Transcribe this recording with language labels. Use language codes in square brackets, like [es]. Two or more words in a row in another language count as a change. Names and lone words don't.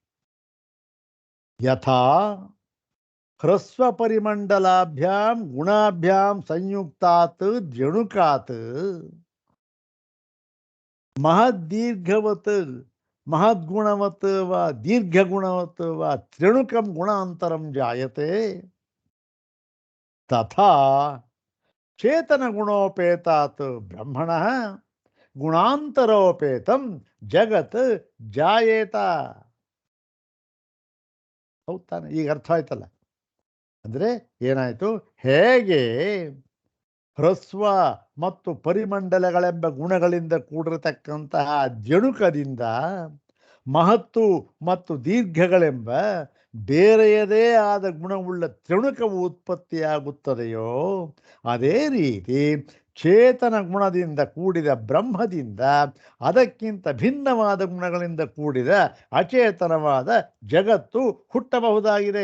[sa] ಯಥಾ ಹ್ರಸ್ವ ಪರಿಮಂಡಲಾಭ್ಯಾಂ ಗುಣಾಭ್ಯಾಂ ಸಂಯುಕ್ತಾತ್ ಜಣುಕಾತ್ ಮಹದ್ದೀರ್ಘವತ್ ಮಹದ್ಗುಣವತ್ ವ ದೀರ್ಘಗುಣವತ್ ವ ತ್ರಿಣುಕಂ ಗುಣಾಂತರಂ ಜಾಯತೆ ತಥಾ ಚೇತನ ಗುಣೋಪೇತಾತ್ ಬ್ರಹ್ಮಣಃ ಗುಣಾಂತರೋಪೇತಂ ಜಗತ್ ಜಾಯೇತ. [kn] ಹೌದು ತಾನೆ? ಈಗ ಅರ್ಥ ಆಯ್ತಲ್ಲ. ಅಂದರೆ ಏನಾಯಿತು? ಹೇಗೆ ಹ್ರಸ್ವ ಮತ್ತು ಪರಿಮಂಡಲಗಳೆಂಬ ಗುಣಗಳಿಂದ ಕೂಡಿರತಕ್ಕಂತಹ ಜಣುಕದಿಂದ ಮಹತ್ತು ಮತ್ತು ದೀರ್ಘಗಳೆಂಬ ಬೇರೆಯದೇ ಆದ ಗುಣವುಳ್ಳ ತ್ರಿಣುಕವು ಉತ್ಪತ್ತಿಯಾಗುತ್ತದೆಯೋ, ಅದೇ ರೀತಿ ಚೇತನ ಗುಣದಿಂದ ಕೂಡಿದ ಬ್ರಹ್ಮದಿಂದ ಅದಕ್ಕಿಂತ ಭಿನ್ನವಾದ ಗುಣಗಳಿಂದ ಕೂಡಿದ ಅಚೇತನವಾದ ಜಗತ್ತು ಹುಟ್ಟಬಹುದಾಗಿದೆ.